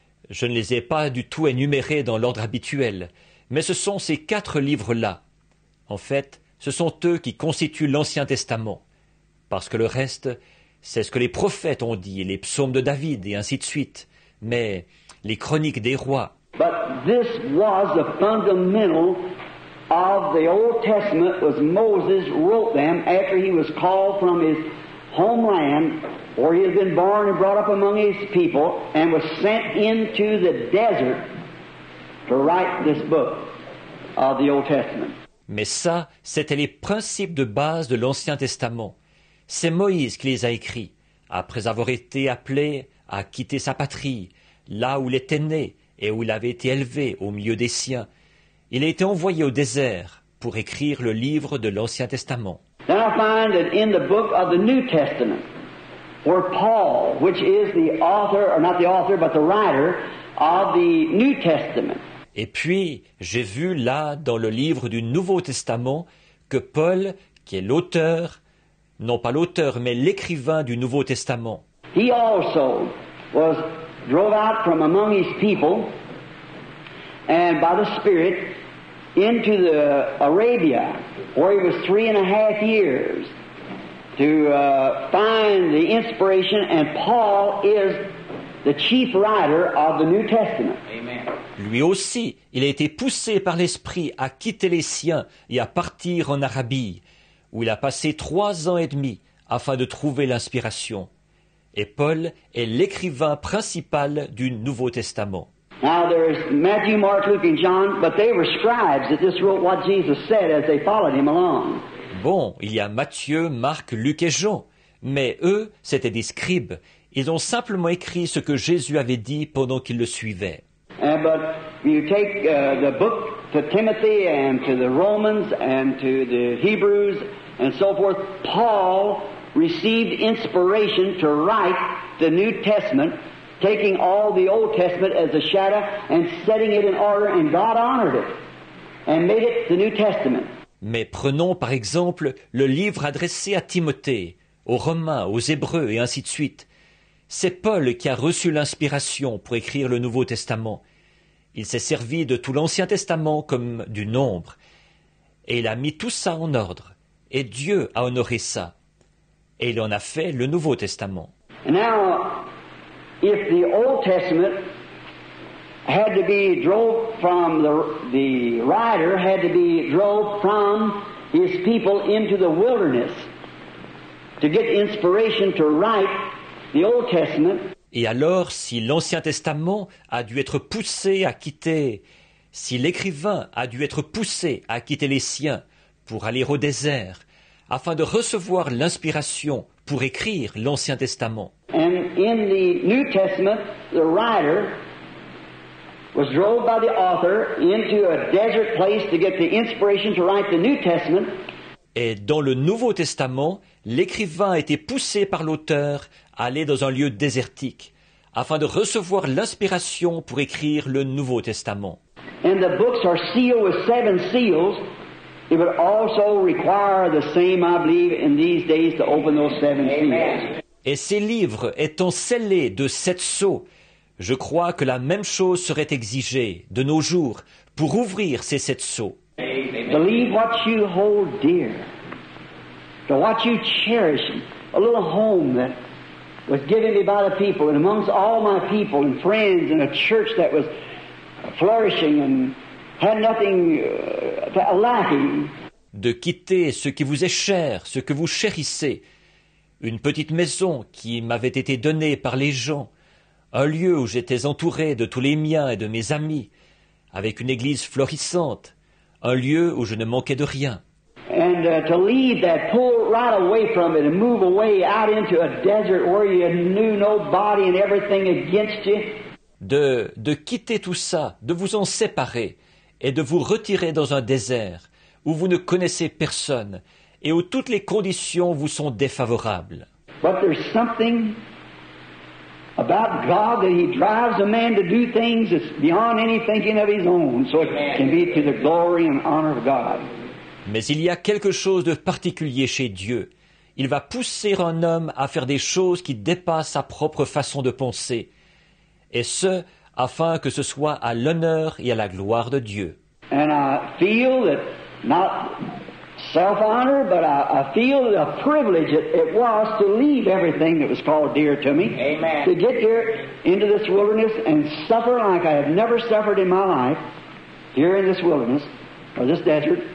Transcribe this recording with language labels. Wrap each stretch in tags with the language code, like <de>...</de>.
<fr>Je ne les ai pas du tout énumérés dans l'ordre habituel, mais ce sont ces 4 livres-là. En fait, ce sont eux qui constituent l'Ancien Testament, parce que le reste, c'est ce que les prophètes ont dit, les psaumes de David et ainsi de suite, mais les chroniques des rois.</fr> <en>But this was the fundamental of the Old Testament, was Moses wrote them after he was called from his homeland, where he had been born and brought up among his people, and was sent into the desert to write this book of the Old Testament.</en> <fr>Mais ça, c'était les principes de base de l'Ancien Testament. C'est Moïse qui les a écrits, après avoir été appelé à quitter sa patrie, là où il était né et où il avait été élevé au milieu des siens. Il a été envoyé au désert pour écrire le livre de l'Ancien Testament.</fr> <en>Then I find that in the book of the New Testament, where Paul, which is the author, or not the author, but the writer of the New Testament.</en> <fr>Et puis, j'ai vu là, dans le livre du Nouveau Testament, que Paul, qui est l'auteur, non pas l'auteur, mais l'écrivain du Nouveau Testament,</fr> <en>He also was drove out from among his people and by the Spirit into the Arabia, where he was 3.5 years to find the inspiration, and Paul is the chief writer of the New Testament. Amen.</en> <fr>lui aussi, il a été poussé par l'Esprit à quitter les siens et à partir en Arabie, où il a passé 3 ans et demi afin de trouver l'inspiration. Et Paul est l'écrivain principal du Nouveau Testament.</fr> <en>Now there's Matthew, Mark, Luke, and John, but they were scribes that just wrote what Jesus said as they followed him along.</en> <fr>Bon, il y a Matthieu, Marc, Luc et Jean, mais eux, c'étaient des scribes. Ils ont simplement écrit ce que Jésus avait dit pendant qu'ils le suivaient.</fr> <en>But you take the book to Timothy and to the Romans and to the Hebrews and so forth, Paul received inspiration to write the New Testament, taking all the Old Testament as a shadow and setting it in order, and God honored it and made it the New Testament.</en> <fr>Mais prenons par exemple le livre adressé à Timothée, aux Romains, aux Hébreux et ainsi de suite. C'est Paul qui a reçu l'inspiration pour écrire le Nouveau Testament. Il s'est servi de tout l'Ancien Testament comme du nombre, et il a mis tout ça en ordre, et Dieu a honoré ça, et il en a fait le Nouveau Testament.</fr> <en>And now, if the Old Testament had to be drove from the writer had to be drove from his people into the wilderness to get inspiration to write the Old Testament.</en> <fr>Et alors, si l'Ancien Testament a dû être poussé à quitter, si l'écrivain a dû être poussé à quitter les siens pour aller au désert, afin de recevoir l'inspiration pour écrire l'Ancien Testament.</fr> <en>And in the New Testament, the writer was drove by the author into a desert place to get the inspiration to write the New Testament.</en> <fr>Et dans le Nouveau Testament, l'écrivain a été poussé par l'auteur à aller dans un lieu désertique, afin de recevoir l'inspiration pour écrire le Nouveau Testament.</fr> <en>And the books are sealed with 7 seals. It would also require the same, I believe, in these days to open those 7 seals.</en> <fr>Et ces livres étant scellés de 7 sceaux, je crois que la même chose serait exigée de nos jours pour ouvrir ces 7 sceaux.</fr> <en>Believe what you hold dear, to what you cherish, a little home that was given me by the people, and amongst all my people and friends, and a church that was flourishing and had nothing lacking.</en> <fr>De quitter ce qui vous est cher, ce que vous chérissez, une petite maison qui m'avait été donnée par les gens, un lieu où j'étais entouré de tous les miens et de mes amis, avec une église florissante, un lieu où je ne manquais de rien.</fr> <en>And to leave that, pull right away from it and move away out into a desert where you knew nobody and everything against you.</en> <fr>De quitter tout ça, de vous en séparer et de vous retirer dans un désert où vous ne connaissez personne et où toutes les conditions vous sont défavorables.</fr> <en>But there's something about God that He drives a man to do things that's beyond any thinking of his own, so it can be to the glory and honor of God.</en> <fr>Mais il y a quelque chose de particulier chez Dieu. Il va pousser un homme à faire des choses qui dépassent sa propre façon de penser, et ce, afin que ce soit à l'honneur et à la gloire de Dieu.</fr> <en>And I feel that, not self-honor, but I feel a privilege it was to leave everything that was called dear to me. Amen. To get here into this wilderness and suffer like I have never suffered in my life, here in this wilderness, or this desert.</en>